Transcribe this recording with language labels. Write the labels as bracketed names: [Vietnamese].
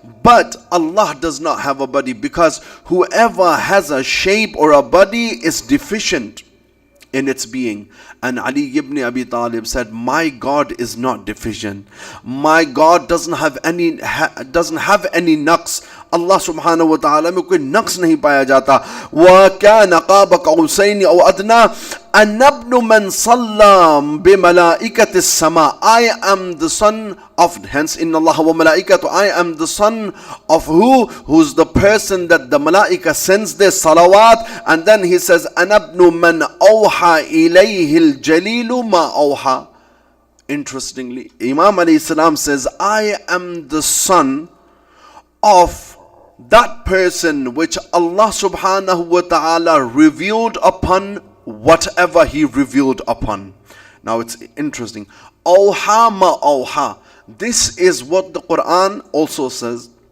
[English] But Allah does not have a body, because whoever has a shape or a body is deficient in its being. And Ali ibn Abi Talib said, my God is not deficient. My God doesn't have any naqs. [Hindi] Allah subhanahu wa ta'ala में कोई नक्स नहीं पाया जाता. [Arabic] وَكَانَ قَابَ قَوْسَيْنِ أَوْ أَدْنَى أَنَّ ابْنُ مَنْ صَلَّى بِمَلَائِكَةِ السَّمَاءِ. [English] I am the son of, hence inna Allah wa malaikatu, I am the son of who's the person that the malaika sends their salawat. And then he says [Arabic] أَنَ ابْنُ مَنْ أَوْحَى إِلَيْهِ الْجَلِيلُ مَا أَوْحَى. [English] Interestingly, Imam alayhi salam says, I am the son of that person which Allah subhanahu wa ta'ala revealed upon whatever he revealed upon. Now it's interesting. Awha ma awha. This is what the Quran also says.